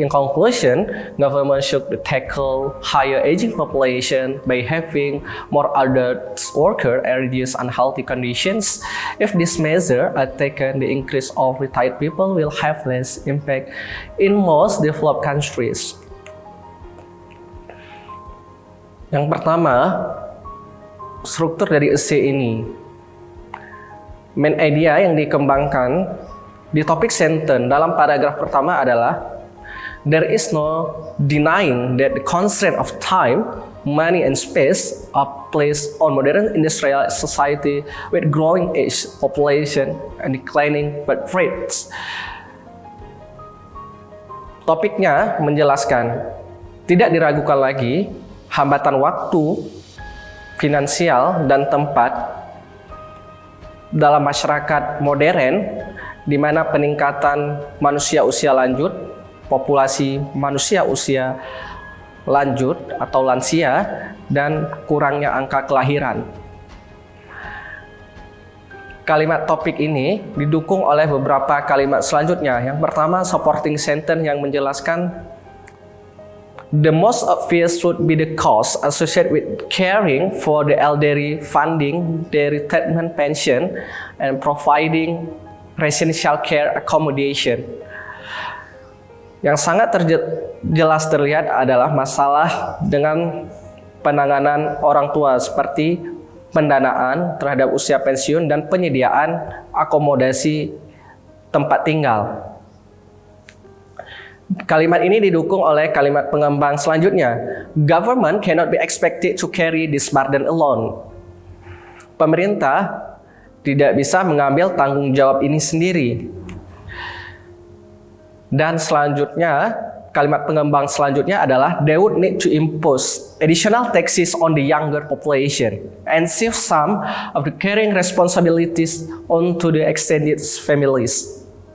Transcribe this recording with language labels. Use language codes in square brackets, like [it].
[en] In conclusion, government should tackle higher aging population by having more adult workers and reduce unhealthy conditions. If this measure are taken, the increase of retired people will have less impact in most developed countries. [id] Yang pertama, struktur dari essay ini. [en] Main idea [id] yang dikembangkan di topik sentence dalam paragraf pertama adalah [en] there is no denying that the constraint of time, money, and space are placed on modern industrial society with growing age population and declining birth rates. [id] Topiknya menjelaskan tidak diragukan lagi hambatan waktu, finansial, dan tempat dalam masyarakat modern di mana peningkatan manusia usia lanjut, populasi manusia usia lanjut atau lansia, dan kurangnya angka kelahiran. Kalimat topik ini didukung oleh beberapa kalimat selanjutnya. Yang pertama, [en] supporting sentence [id] yang menjelaskan [en] the most obvious would be the cost associated with caring for the elderly, funding their retirement pension, and providing residential care accommodation. [id] Yang sangat jelas terlihat adalah masalah dengan penanganan orang tua seperti pendanaan terhadap usia pensiun dan penyediaan akomodasi tempat tinggal. Kalimat ini didukung oleh kalimat pengembang selanjutnya. [en] Government cannot be expected to carry this burden alone. [id] Pemerintah tidak bisa mengambil tanggung jawab ini sendiri. Dan selanjutnya, kalimat pengembang selanjutnya adalah [en] they would need to impose additional taxes on the younger population and shift some of the caring responsibilities onto the extended families.